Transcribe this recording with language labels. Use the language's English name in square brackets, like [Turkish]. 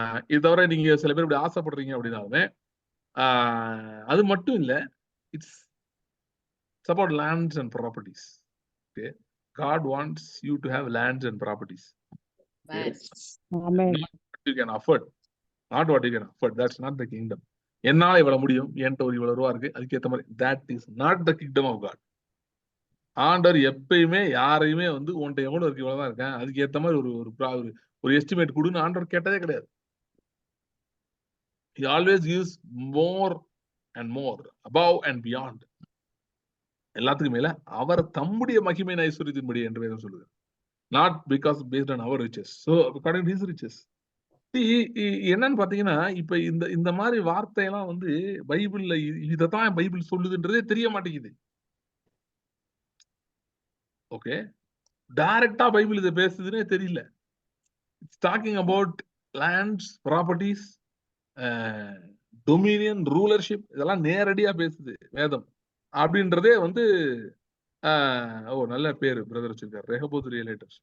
[Tamil] இது தவிர நீங்க சில பேர் இப்படி ஆசைப்படுறீங்க அப்படின்னாலுமே, அது மட்டும் இல்ல, [English] It's about lands and properties. Okay, God wants you to have lands and properties. Amen. You can afford, not what you can afford. That's not the kingdom. [Tamil] என்னால இவ்வளவு முடியும், என்கிட்ட ஒரு இவ்வளவு ரூபா இருக்கு, அதுக்கேற்ற மாதிரி, [English] that is not the kingdom of God. [Tamil] ஆண்டவர் எப்பயுமே யாரையுமே வந்து உன்கிட்ட எவ்வளவு இருக்கு, இவ்வளவுதான் இருக்கேன், அதுக்கு ஏத்த மாதிரி ஒரு எஸ்டிமேட் கொடுன்னு ஆண்டவர் கேட்டதே கிடையாது. [English] He always gives more and more, above and beyond. [Tamil] எல்லாத்துக்கும் மேல அவர் தம்முடைய மகிமையின் ஐஸ்வர்யத்தின்படி என்று வேதம் சொல்லுது. [English] Not because based on our riches. So according to his riches. [Tamil] என்னன்னு பாத்தீங்கன்னா, இப்ப இந்த மாதிரி வார்த்தையெல்லாம் வந்து பைபிள்ல இதத்தான் பைபிள் சொல்லுதுன்றதே தெரிய மாட்டேங்குது. ஓகே, டைரக்டா பைபிள் இதை பேசுதுன்னே தெரியல. [English] it's talking about lands, properties, dominion, rulership, [Tamil] இதெல்லாம் நேரடியா பேசுது வேதம் அப்படின்றதே வந்து நல்ல பேரு பிரதர் வச்சிருக்காரு, ரெஹபோத் ரியலேட்டர்ஸ்.